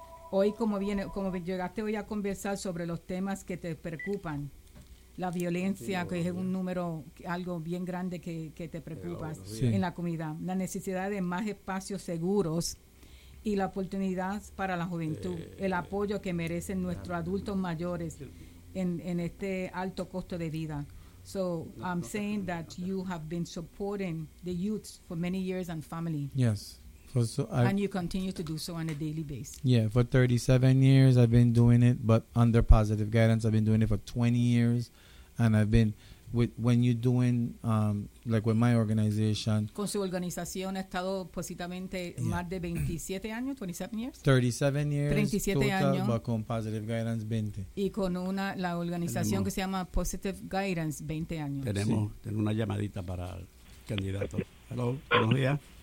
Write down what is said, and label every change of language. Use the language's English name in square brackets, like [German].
[Spanish] Hoy, como llegaste hoy a conversar sobre los temas que te preocupan, la violencia, que es un número, algo bien grande que te preocupa en la comunidad, la necesidad de más espacios seguros y la oportunidad para la juventud, el apoyo que merecen nuestros adultos mayores en este alto costo de vida. [English] So I'm saying that you have been supporting the youths for many years and family. Yes. And you continue to do so on a daily basis. Yeah, for 37 years I've been doing it, but under positive guidance. I've been doing it for 20 years, and I've been with when you're doing like with my organization. [Spanish] Con su organización ha estado positivamente más de 27 años, 27 [English] years. 37 years. 37 [Spanish] años. [English] But [Spanish] con [English] positive guidance 20. [Spanish] Y con una la organización que se llama Positive Guidance 20 años. Tenemos una llamadita para el candidato. [English] Hello, [Spanish] buenos días.